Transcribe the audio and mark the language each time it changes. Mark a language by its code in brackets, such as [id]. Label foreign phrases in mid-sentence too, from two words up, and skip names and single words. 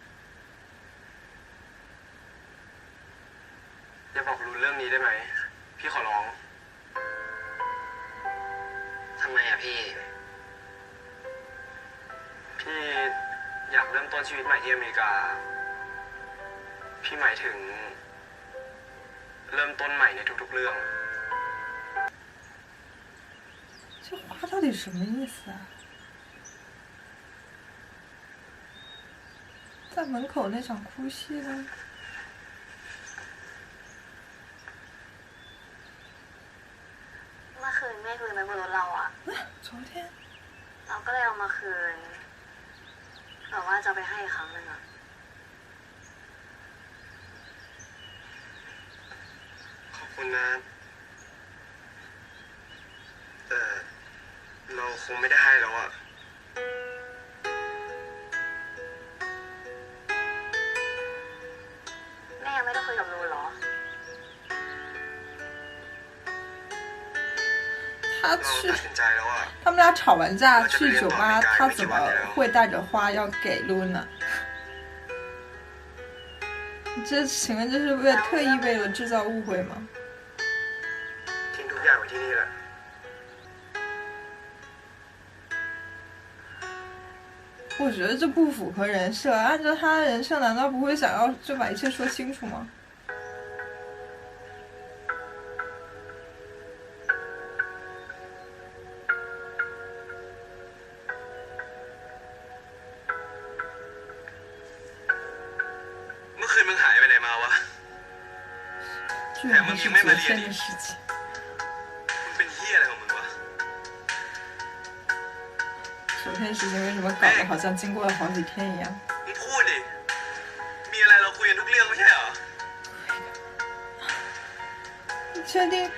[th] อย่าบอกรุนเรื่องนี้ได้ไหมพี่ขอร้อง ทำไมอะพี่ อยากเริ่มต้นชีวิตใหม่ที่อเมริกาพี่หมายถึงเริ่มต้นใหม่ในทุกๆเรื่อง [zh] 这话到底什么意思啊？在门口那场哭戏呢？ [th] เมื่อคืนแม่คืนไปบนรถเราอะ [zh] 昨天 [th] เราก็เลยเอามาคืนแบบว่าจะไปให้อีกครั้งหนึ่งอะ ขอบคุณนะแต่เราคงไม่ได้ให้แล้วอะ แม่ยังไม่ได้คุยกับลูนเหรอ [zh] 他 [th] เรา [zh] 去 [th] ตัดสินใจแล้วอะ [zh] 他们俩吵完架去酒吧，他怎么会带着花要给露娜？这请问这是特意为了制造误会吗？ [th] ทิ้งทุกอย่างไว้ที่นี่แหละ [zh] 我觉得这不符合人设，按照他的人设，难道不会想要就把一切说清楚吗？ [th] เมื่อคืนมึงหายไปไหนมาวะ [zh] 居然还是昨天的事情。 [th] มึงเป็นเหี้ยอะไรของมึงวะ [zh] 昨天的事情为什么搞得好像经过了好几天一样？ [th] มึงพูดดิมีอะไรเราคุยกันทุกเรื่องไม่ใช่เหรอ [zh] 你确定？